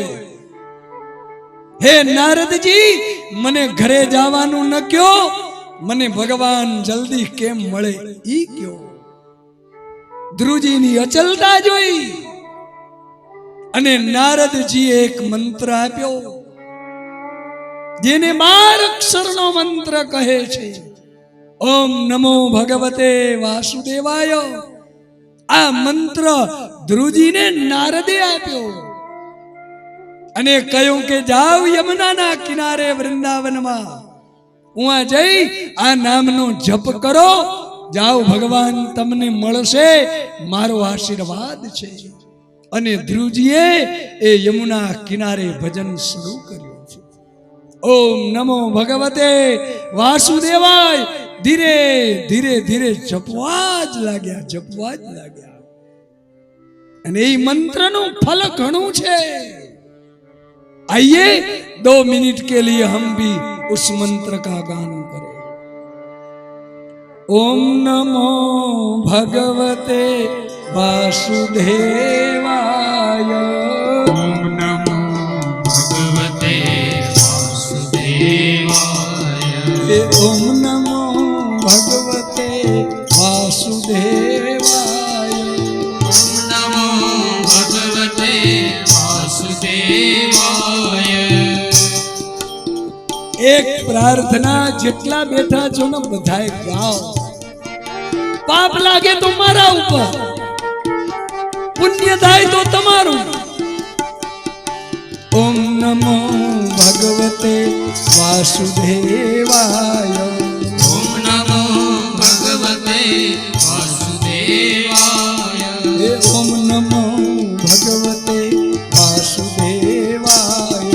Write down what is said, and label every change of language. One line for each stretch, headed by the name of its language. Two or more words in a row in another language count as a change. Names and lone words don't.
Gujarati: હે નારદજી મને ઘરે જાવાનું ન ક્યો, મને ભગવાન જલ્દી કેમ મળે ઈ ક્યો। ધ્રુવજીની અચલતા જોઈ અને નારદજીએ એક મંત્ર આપ્યો જેને 12 અક્ષરનો મંત્ર કહે છે,
Sanskrit: ओम नमो भगवते वासुदेवाय।
Gujarati: આ મંત્ર ધ્રુવજી ને નારદે આપ્યો અને કહ્યું કે જાઓ યમુનાના કિનારે વૃંદાવન
Hindi: में, उहाँ
Gujarati: જઈ આ નામનો જપ કરો, જાઓ ભગવાન તમને મળશે, મારો આશીર્વાદ છે। અને ધ્રુવજીએ એ યમુના કિનારે ભજન શરૂ કર્યું છે।
Sanskrit: ओम नमो भगवते वासुदेवाय
Gujarati: ધીરે ધીરે ધીરે જપવાજ લાગ્યા। અને એ મંત્રનું ફલ ઘણું છે।
Hindi: आइए 2 मिनट के लिए हम भी उस मंत्र का गान करें।
Sanskrit: ओम नमो भगवते वासुदेवाय। ओम नमो भगवते वासुदेवाय। ओम नमो भगवते वासुदेवाय। ओम नमो भगवते वासुदेवाय।
Gujarati: એક પ્રાર્થના જેટલા બેઠા છો ને બધાએ ગાઓ। પાપ લાગે તો મારા ઊપર, પુણ્ય થાય તો તમારું।
Sanskrit: ओम नमो भगवते वासुदेवाय। ओम नमो भगवते वासुदेवाय। ओम नमो भगवते वासुदेवाय।